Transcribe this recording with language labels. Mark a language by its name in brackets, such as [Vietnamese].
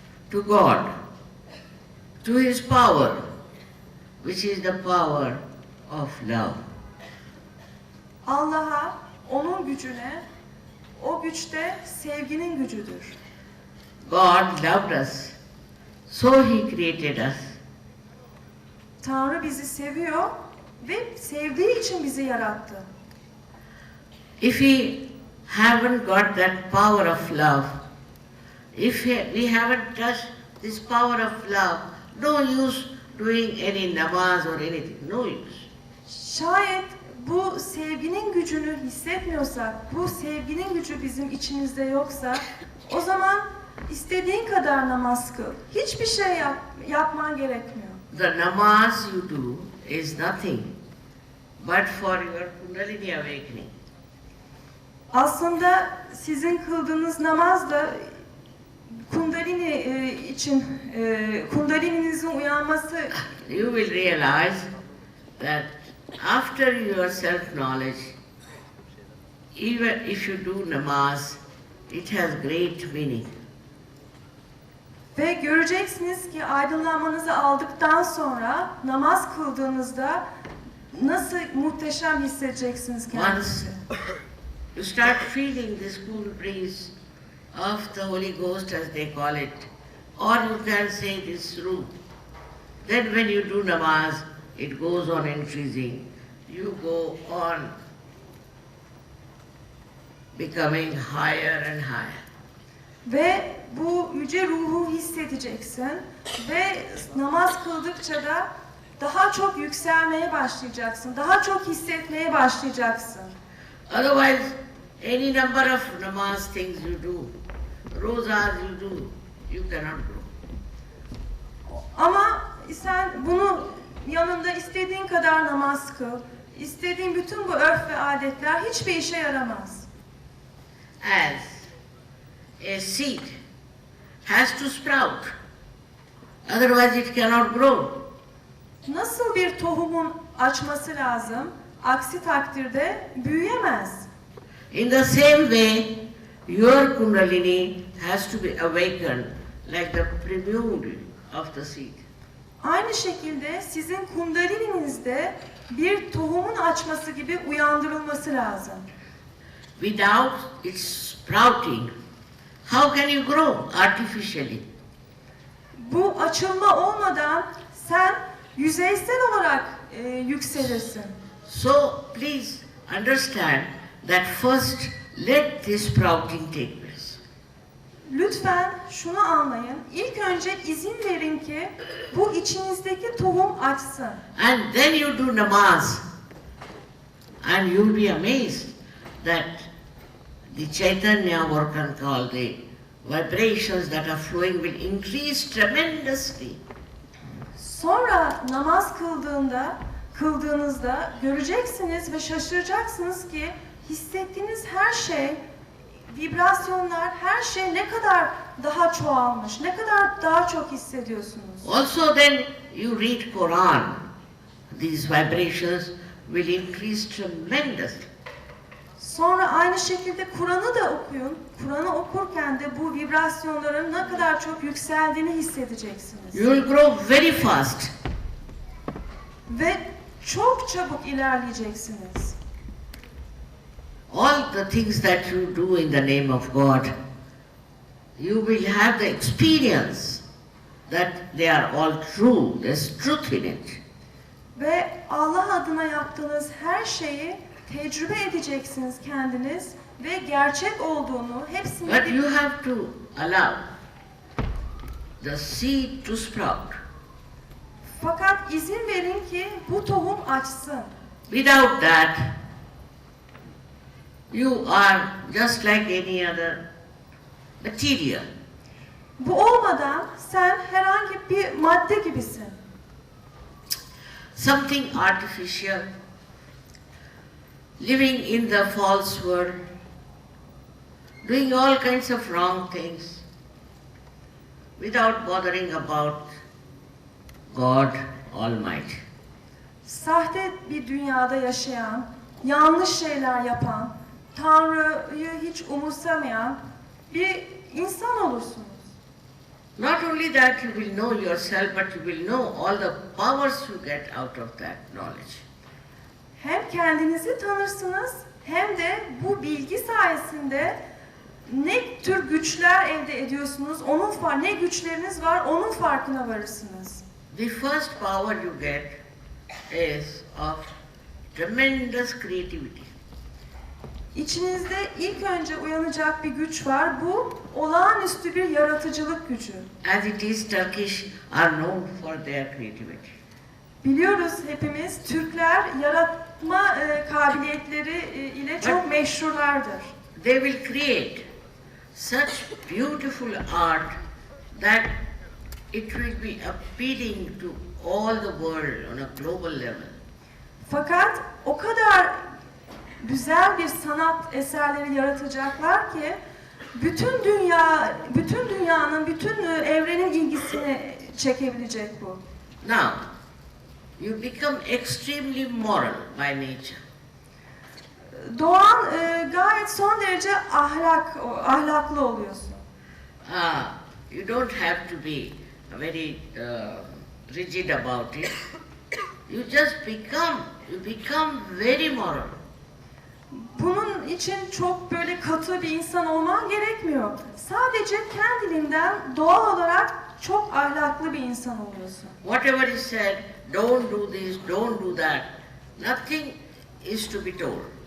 [English] To God, to His power, which is the power of love. [Turkish] Allah'a, onun gücüne, o güçte sevginin gücüdür. [English] God loved us, so He created us. [Turkish] Tanrı bizi seviyor ve sevdiği için bizi yarattı. [English] If we haven't got that power of love, if we haven't touched this power of love, no use doing any namaz or anything, no use. [Turkish] Şayet bu sevginin gücünü hissetmiyorsak, bu sevginin gücü bizim içimizde yoksa, o zaman istediğin kadar namaz kıl. Hiçbir şey yapman gerekmiyor. [English] The namaz you do is nothing but for your Kundalini awakening. [Turkish] Aslında sizin kıldığınız namaz da Kundalini için, Kundalininizin uyanması. [English] You will realize that after your self-knowledge, even if you do namaz, it has great meaning. [Turkish] Ve göreceksiniz ki aydınlanmanızı aldıktan sonra namaz kıldığınızda nasıl muhteşem hissedeceksiniz kendinizi. [English] You start feeling this cool breeze of the Holy Ghost, as they call it, or you can say this room. Then when you do namaz, it goes on increasing. You go on becoming higher and higher. [Turkish] Ve bu yüce ruhu hissedeceksin ve namaz kıldıkça da daha çok yükselmeye başlayacaksın, daha çok hissetmeye başlayacaksın. [English] Otherwise, any number of namaz things you do, rozas you do, you cannot grow. [Turkish] Ama sen bunu yanında istediğin kadar namaz kıl, istediğin bütün bu örf ve adetler hiçbir işe yaramaz. [English] As a seed has to sprout, otherwise it cannot grow. [Turkish] Nasıl bir tohumun açması lazım, aksi takdirde büyüyemez. [English] In the same way, your Kundalini has to be awakened like the prelude of the seed. [Turkish] Aynı şekilde sizin kundalininizde bir tohumun açması gibi uyandırılması lazım. [English] Without its sprouting, how can you grow artificially? [Turkish] Bu açılma olmadan sen yüzeysel olarak yükselirsin. [English] So please understand that first let this sprouting take place. [Turkish] Lütfen şunu anlayın. İlk önce izin verin ki bu içinizdeki tohum açsın. [English] And then you do namaz. And you'll be amazed that the Chaitanya, or can call the vibrations that are flowing, will increase tremendously. [Turkish] Sonra namaz kıldığınızda göreceksiniz ve şaşıracaksınız ki hissettiğiniz her şey, vibrasyonlar, her şey ne kadar daha çoğalmış, ne kadar daha çok hissediyorsunuz. [English] Also then you read Quran. These vibrations will increase tremendously. [Turkish] Sonra aynı şekilde Kur'an'ı da okuyun. Kur'an'ı okurken de bu vibrasyonların ne kadar çok yükseldiğini hissedeceksiniz. [English] You will grow very fast. [Turkish] Ve çok çabuk ilerleyeceksiniz. [English] All the things that you do in the name of God, you will have the experience that they are all true. There's truth in it. [Turkish] Ve Allah adına yaptığınız her şeyi tecrübe edeceksiniz kendiniz ve gerçek olduğunu hepsini... [English] But you have to allow the seed to sprout. [Turkish] Fakat izin verin ki bu tohum açsın. [English] Without that, you are just like any other material. [Turkish] Bu olmadan sen herhangi bir madde gibisin. [English] Something artificial, living in the false world, doing all kinds of wrong things without bothering about God Almighty. [Turkish] Sahte bir dünyada yaşayan, yanlış şeyler yapan, Tanrı'yı hiç umursamayan bir insan olursunuz. [English] Not only that you will know yourself, but you will know all the powers you get out of that knowledge. [Turkish] Hem kendinizi tanırsınız hem de bu bilgi sayesinde ne tür güçler elde ediyorsunuz, ne güçleriniz var, onun farkına varırsınız. [English] The first power you get is of tremendous creativity. [Turkish] İçinizde ilk önce uyanacak bir güç var. Bu olağanüstü bir yaratıcılık gücü. [English] As it is, Turkish are known for their creativity. [Turkish] Biliyoruz hepimiz Türkler yaratma kabiliyetleri ile çok meşhurlardır. [English] They will create such beautiful art that it will be appealing to all the world on a global level. [Turkish] Fakat o kadar güzel bir sanat eserleri yaratacaklar ki bütün dünyanın, bütün evrenin ilgisini çekebilecek bu. [English] Now, you become extremely moral by nature. [Turkish] Doğan gayet son derece ahlaklı oluyorsun. [English] You don't have to be very rigid about it. You just become very moral. [Turkish] Bunun için çok böyle katı bir insan olman gerekmiyor. Sadece kendiliğinden doğal olarak çok ahlaklı bir insan oluyorsun. [English] Whatever is said, don't do this, don't do that, nothing is to be told.